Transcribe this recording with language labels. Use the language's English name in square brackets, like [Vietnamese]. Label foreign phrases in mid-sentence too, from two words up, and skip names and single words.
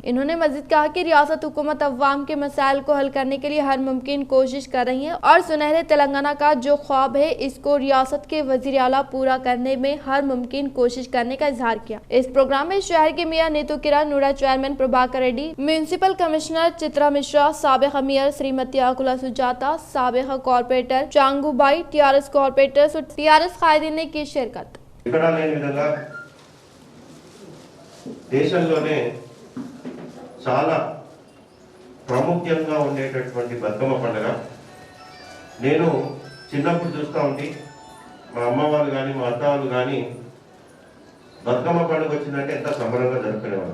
[Urdu] انہوں نے مزید کہا کہ ریاست حکومت عوام کے مسائل کو حل کرنے کے لیے ہر ممکن کوشش کر رہی ہے اور سنہرے تلنگانہ کا جو خواب ہے اس کو ریاست کے وزیر اعلیٰ پورا کرنے میں ہر ممکن کوشش کرنے کا اظہار کیا۔ اس پروگرام میں شہر کے میئر نیتو کرن نوڈا، چیئرمین پربھاکر ریڈی، [English] Municipal Commissioner [Urdu] چترا مشرا، سابق میئر سریمتی آکولا سجاتا، سابق کارپوریٹر چانگو بائی، TRS کارپوریٹرز اور TRS قائدین نے کی شرکت۔ [Telugu] చాలా ప్రాముఖ్యంగా ఉండేటటువంటి బతుకమ్మ పండుగ నేను చిన్నప్పుడు చూస్తూ ఉంటే మా అమ్మ వాళ్ళు కానీ మా అత్త వాళ్ళు కానీ బతుకమ్మ పండుగ వచ్చిందంటే ఎంత సంబరంగా జరుపుకునేవారు।